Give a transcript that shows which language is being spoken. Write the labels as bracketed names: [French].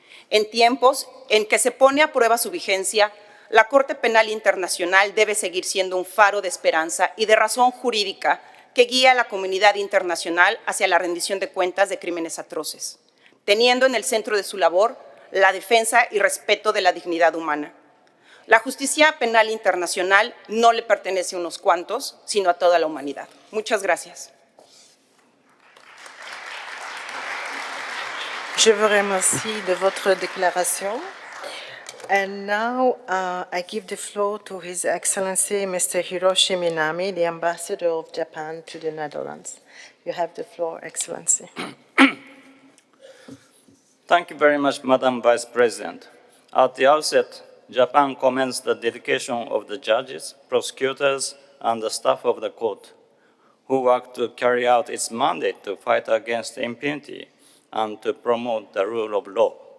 [Spanish] En tiempos en que se pone a prueba su vigencia, la Corte Penal Internacional debe seguir siendo un faro de esperanza y de razón jurídica que guía a la comunidad internacional hacia la rendición de cuentas de crímenes atroces, teniendo en el centro de su labor la defensa y respeto de la dignidad humana. La justicia penal internacional no le pertenece a unos cuantos, sino a toda la humanidad. Muchas gracias. [French] Je vous remercie de votre déclaration. [English] And now I give the floor to His Excellency Mr. Hiroshi Minami, the Ambassador of Japan to the Netherlands. You have the floor, Excellency. Thank you very much, Madam Vice President. At the outset, Japan commends the dedication of the judges, prosecutors, and the staff of the court, who work to carry out its mandate to fight against impunity and to promote the rule of law.